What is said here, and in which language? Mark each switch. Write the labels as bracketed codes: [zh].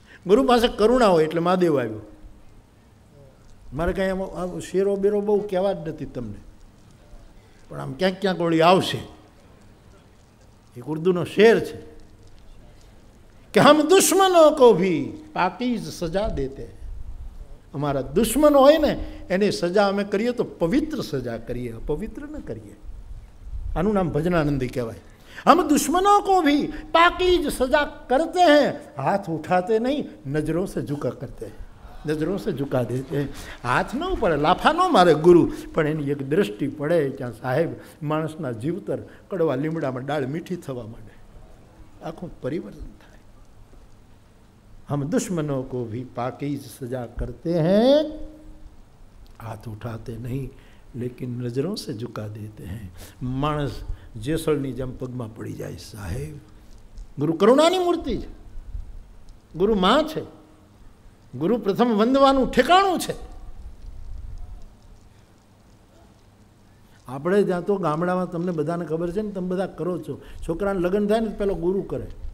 [gu] ગુરુ પાસે કરુણા હોય એટલે મહાદેવ આવ્યો. મારે કાંઈ આમ શેરો બેરો બહુ કહેવા જ નથી તમને, પણ આમ ક્યાંક ક્યાંક વળી આવશે. એક ઉર્દુનો શેર છે કે [hi] હમ દુશ્મનો કો ભી પાકીઝ સજા દેતે. [gu] અમારા દુશ્મનો હોય ને એની સજા અમે કરીએ તો પવિત્ર સજા કરીએ, અપવિત્ર ન કરીએ. આનું નામ ભજનાનંદી કહેવાય. [hi] हम दुश्मनों को भी पाकीज सजा करते हैं, हाथ उठाते नहीं, नजरों से झुका करते हैं, नजरों से झुका देते हैं. [gu] हाथ ન પડે, લાફા ન મારે ગુરુ, પણ એની એક દ્રષ્ટિ પડે ત્યાં સાહેબ માણસના જીવતર કડવા લીમડામાં ડાળ મીઠી થવા માંડે, આખું પરિવર્તન થાય. [hi] हम दुश्मनों को भी पाकीज सजा करते हैं, हाथ उठाते नहीं लेकिन नजरों से झुका देते हैं. [gu] માણસ જેસળની જેમ પગમાં પડી જાય સાહેબ. ગુરુ કરુણાની મૂર્તિ છે, ગુરુ માં છે, ગુરુ પ્રથમ વંદવાનું ઠેકાણું છે. આપણે ત્યાં તો ગામડામાં તમને બધાને ખબર છે ને, તમે બધા કરો છો, છોકરાને લગ્ન થાય ને પેલો ગુરુ કરે.